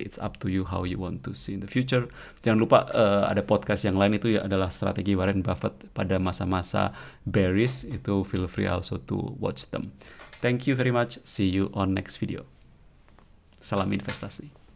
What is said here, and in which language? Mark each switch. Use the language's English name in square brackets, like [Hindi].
[English] It's up to you how you want to see in the future. [Indonesian] Jangan lupa ada podcast yang lain, itu ya adalah strategi Warren Buffett pada masa-masa bearish. Itu [English] feel free also to watch them. Thank you very much. See you on next video. [Indonesian] Salam investasi.